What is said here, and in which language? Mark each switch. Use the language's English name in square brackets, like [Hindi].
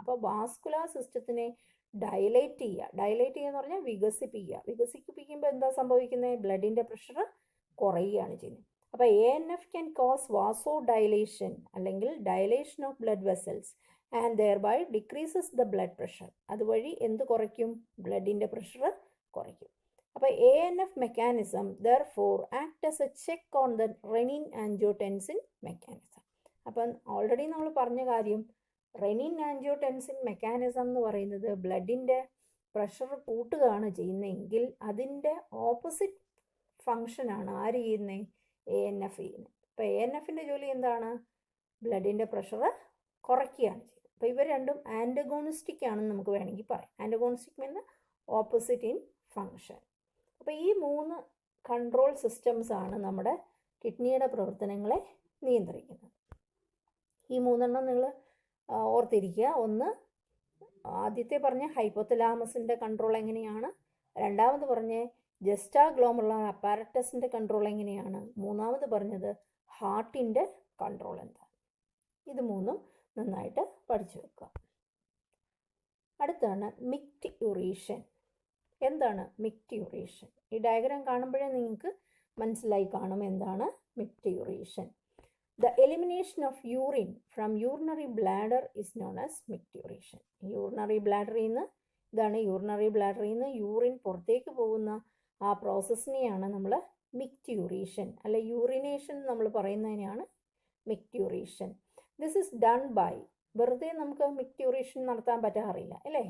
[Malayalam] അപ്പോൾ vascular സിസ്റ്റത്തിനെ dilate ചെയ്യുക എന്ന് പറഞ്ഞാൽ വികസിപ്പിക്കുമ്പോൾ എന്താ സംഭവിക്കുന്നത്? ബ്ലഡിൻ്റെ പ്രഷർ കുറയുകയാണ് ചെയ്യുന്നത്. അപ്പോൾ [English] ANF can cause vasodilation [Malayalam] അല്ലെങ്കിൽ [English] Dilation of blood vessels and thereby decreases the blood pressure. [Malayalam] അതുവഴി എന്ത് കുറയ്ക്കും? ബ്ലഡിൻ്റെ പ്രഷർ കുറയ്ക്കും. അപ്പോൾ [English] ANF mechanism therefore act as a check on the renin angiotensin mechanism. [Malayalam] അപ്പം ഓൾറെഡി നമ്മൾ പറഞ്ഞ കാര്യം റെനിൻ ആൻജിയോടെൻസിൻ മെക്കാനിസം എന്ന് പറയുന്നത് ബ്ലഡിൻ്റെ പ്രഷർ കൂട്ടുകയാണ് ചെയ്യുന്നതെങ്കിൽ അതിൻ്റെ ഓപ്പോസിറ്റ് ഫങ്ഷനാണ് ആര് ചെയ്യുന്നത്? ANF ചെയ്യുന്നത്. അപ്പോൾ ANFൻ്റെ ജോലി എന്താണ്? ബ്ലഡിൻ്റെ പ്രഷർ കുറയ്ക്കുകയാണ് ചെയ്യുന്നത്. അപ്പോൾ ഇവർ രണ്ടും ആൻറ്റഗോണിസ്റ്റിക് ആണെന്ന് നമുക്ക് വേണമെങ്കിൽ പറയാം. [English] Antagonistic means opposite in function. [Malayalam] അപ്പോൾ ഈ 3 കൺട്രോൾ സിസ്റ്റംസ് ആണ് നമ്മുടെ കിഡ്നിയുടെ പ്രവർത്തനങ്ങളെ നിയന്ത്രിക്കുന്നത്. ഈ 3 നിങ്ങൾ ഓർത്തിരിക്കുക. ഒന്ന്, ആദ്യത്തെ പറഞ്ഞ ഹൈപ്പോതലാമസിൻ്റെ കൺട്രോൾ എങ്ങനെയാണ്, രണ്ടാമത് പറഞ്ഞ ജസ്റ്റാ ഗ്ലോമെറുലാർ അപ്പാരറ്റസിൻ്റെ കൺട്രോൾ എങ്ങനെയാണ്, മൂന്നാമത് പറഞ്ഞത് ഹാർട്ടിൻ്റെ കൺട്രോൾ എന്താണ്. ഇത് 3ഉം നന്നായിട്ട് പഠിച്ചു വെക്കുക. അടുത്താണ് മിക്റ്റ്യൂറേഷൻ. എന്താണ് മിക്റ്റ്യൂറേഷൻ? ഈ ഡയഗ്രാം കാണുമ്പോഴേ നിങ്ങൾക്ക് മനസ്സിലായി കാണും എന്താണ് മിക്റ്റ്യൂറേഷൻ. [English] The elimination of urine from urinary bladder is known as micturition. [Malayalam] Urinary ബ്ലാഡറിൽ നിന്ന് യൂറിനറി ബ്ലാഡറിൽ നിന്ന് യൂറിൻ പുറത്തേക്ക് പോകുന്ന ആ പ്രോസസ്സിനെയാണ് നമ്മൾ മിക്റ്റ്യൂറേഷൻ അല്ലെ യൂറിനേഷൻ നമ്മൾ പറയുന്നതിനെയാണ് മിക്റ്റ്യൂറേഷൻ. [English] this is done by, [Malayalam] വെറുതെ നമുക്ക് മിക്റ്റ്യൂറേഷൻ നടത്താൻ പറ്റാറില്ല അല്ലേ?